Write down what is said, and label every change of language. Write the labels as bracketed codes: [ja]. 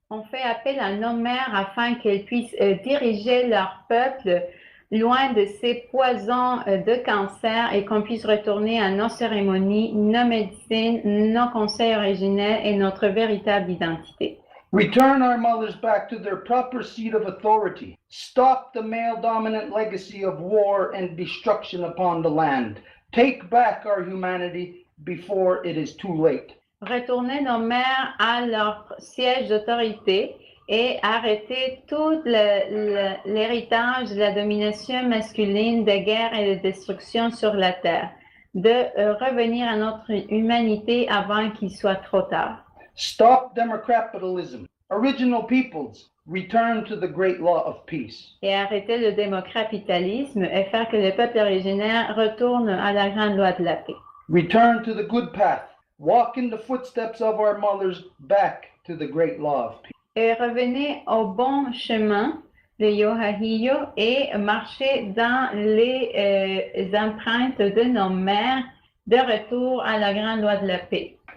[fr] on fait appel à nos mères afin qu'elles puissent diriger leur peuple loin de ces poisons de cancer et qu'on puisse retourner à nos cérémonies, nos médecines, nos conseils originels et notre véritable identité. [en] Return our mothers back to their proper seat of authority. Stop the male-dominant legacy of war and destruction upon the land. Take back our humanity before it is too late. [fr] Retourner nos mères à leur siège d'autorité et arrêter tout l'héritage de la domination masculine, de guerre et de destruction sur la terre. de revenir à notre humanité avant qu'il soit trop tard. [en] Stop democapitalism. Original peoples return to the great law of peace. [fr] Et arrêter le démocapitalisme et faire que le peuple originaire retourne à la grande loi de la paix. [en] Return to the good path. Walk in the footsteps of our mothers back to the great law of peace. [fr] Et revenez au bon chemin de Yohahio et marchez dans les empreintes de nos mères de retour à la grande loi de la paix.